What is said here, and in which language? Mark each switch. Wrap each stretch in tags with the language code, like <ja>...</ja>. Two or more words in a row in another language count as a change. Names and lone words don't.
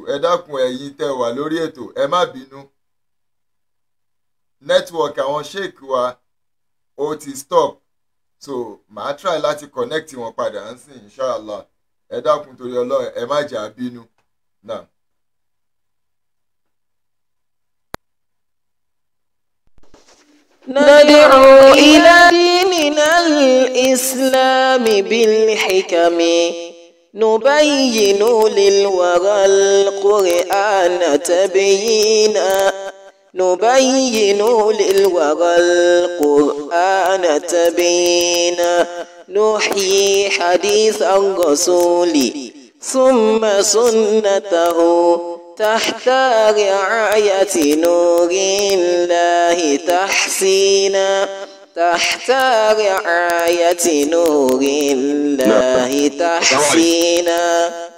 <yo>Ẹ dákun ẹ̀yin tẹ́ wà lórí ètò ẹ má bínú. Network àwọn sheik wa ó ti stop, so màá try láti connect wọn padà ń sìn inshallah. Ẹ dákun torí Ọlọ́run ẹ má jà bínú náà.</yo> <ar>ندعو إلى ديننا الإسلام بالحكم نبين للورى القرآن تبيينا نبين للورى القرآن تبيينا نحيي حديث الرسول ثم سنته تحت رعاية نور الله تحسينا تحت رعاية نور الله تحسينا</ar>